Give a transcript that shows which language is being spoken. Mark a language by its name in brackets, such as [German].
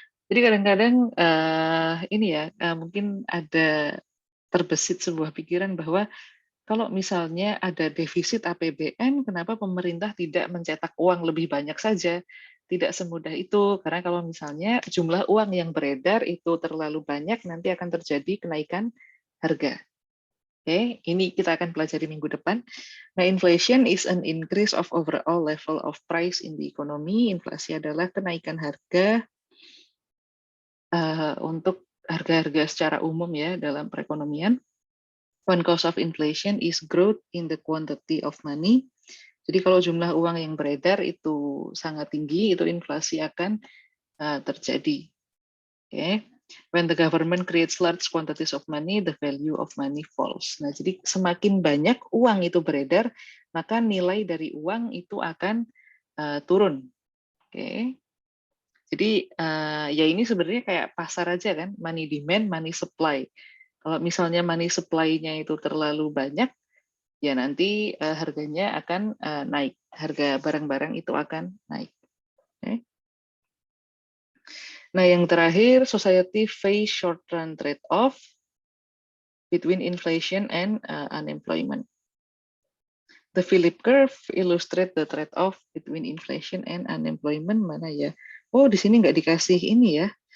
[Indonesian] Jadi kadang-kadang ini ya, mungkin ada terbesit sebuah pikiran bahwa kalau misalnya ada defisit APBN, kenapa pemerintah tidak mencetak uang lebih banyak saja? Tidak semudah itu, karena kalau misalnya jumlah uang yang beredar itu terlalu banyak, nanti akan terjadi kenaikan harga. Oke, ini kita akan pelajari minggu depan. [English] Nah, inflation is an increase of overall level of price in the economy. [Indonesian] Inflasi adalah kenaikan harga untuk harga-harga secara umum ya dalam perekonomian. [English] One cause of inflation is growth in the quantity of money. [Indonesian] Jadi kalau jumlah uang yang beredar itu sangat tinggi, itu inflasi akan terjadi. [English] Okay. When the government creates large quantities of money, the value of money falls. [Indonesian] Nah, jadi semakin banyak uang itu beredar, maka nilai dari uang itu akan turun. Oke. Okay. Jadi ya ini sebenarnya kayak pasar aja kan, money demand, money supply. Kalau misalnya money supply-nya itu terlalu banyak, ya nanti harganya akan naik. Harga barang-barang itu akan naik. Okay. Nah, yang terakhir, [English] society face short-run trade-off between inflation and unemployment. The Philip curve illustrate the trade-off between inflation and unemployment. [Indonesian] Mana ya? Oh, di sini nggak dikasih ini ya.